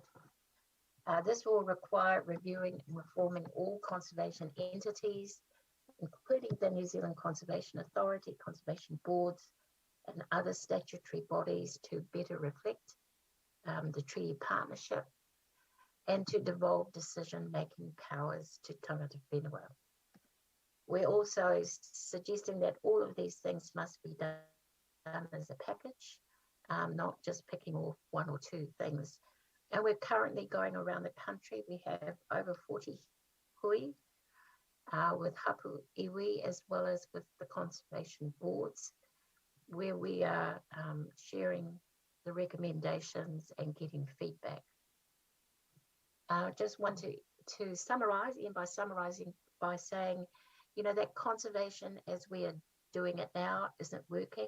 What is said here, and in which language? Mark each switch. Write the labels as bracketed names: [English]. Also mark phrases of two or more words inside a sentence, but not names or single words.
[English] This will require reviewing and reforming all conservation entities, including the New Zealand Conservation Authority, conservation boards, and other statutory bodies to better reflect the treaty partnership and to devolve decision-making powers to [Māori] tangata whenua. [English] We're also suggesting that all of these things must be done as a package, not just picking off one or two things. And we're currently going around the country. We have over 40 hui with [Māori] hapu iwi, [English] as well as with the conservation boards, where we are sharing the recommendations and getting feedback. I just want to summarize, and by summarizing by saying, you know, that conservation as we are doing it now isn't working.